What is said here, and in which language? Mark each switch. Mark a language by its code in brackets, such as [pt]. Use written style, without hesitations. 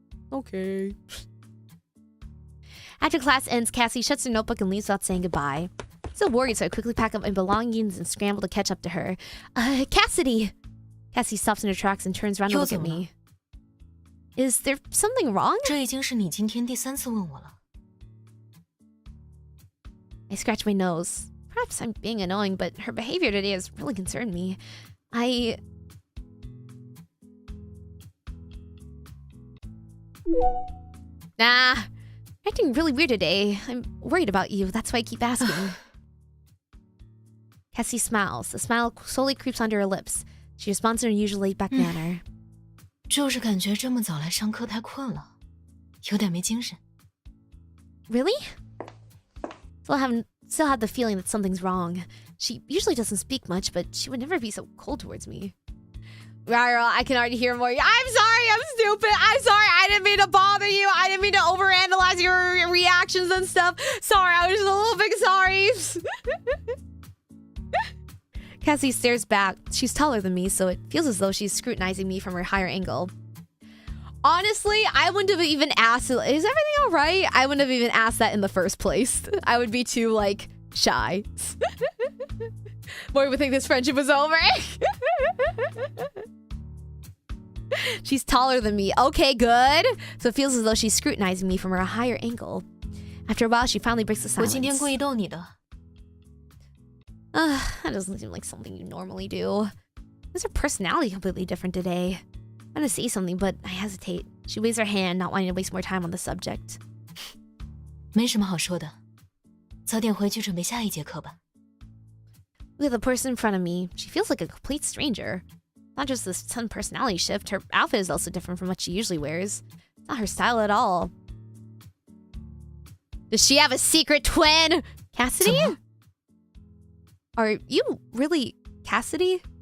[en] Okay. After class ends, Cassie shuts her notebook and leaves without saying goodbye. Still worried, so I quickly pack up my belongings and scramble to catch up to her. Cassidy! Cassie stops in her tracks and turns around to look at me. Is there something wrong? [zh] 这已经是你今天第3次问我了. [en] I scratch my nose. Perhaps I'm being annoying, but her behavior today has really concerned me. Nah. You're acting really weird today. I'm worried about you. That's why I keep asking. Cassie smiles. The smile slowly creeps onto her lips. She responds in her usual laid-back manner. [zh] 就是感觉这么早来上课太困了，有点没精神。 [en] Really? Still have the feeling that something's wrong. She usually doesn't speak much, but she would never be so cold towards me. Rara, I can already hear more. I'm sorry, I'm stupid. I'm sorry, I didn't mean to bother you. I didn't mean to overanalyze your reactions and stuff. Sorry, I was just a little bit sorry. Cassie stares back. She's taller than me, so it feels as though she's scrutinizing me from her higher angle. Honestly, I wouldn't have even asked, is everything all right? I wouldn't have even asked that in the first place. I would be too, like, shy. Mori would think this friendship was over. She's taller than me. Okay, good. So it feels as though she's scrutinizing me from her higher angle. After a while, she finally breaks the [zh] 我 [en] silence. [zh] 今天故意逗你的。 [en] That doesn't seem like something you normally do. Why's her personality completely different today? I'm gonna say something, but I hesitate. She waves her hand, not wanting to waste more time on the subject. [zh] 没什么好说的，早点回去准备下一节课吧。 [en] Look at the person in front of me. She feels like a complete stranger. Not just this sudden personality shift, her outfit is also different from what she usually wears. It's not her style at all. Does she have a secret twin? Cassidy? [zh] 怎么？ [en] Are you really Cassidy?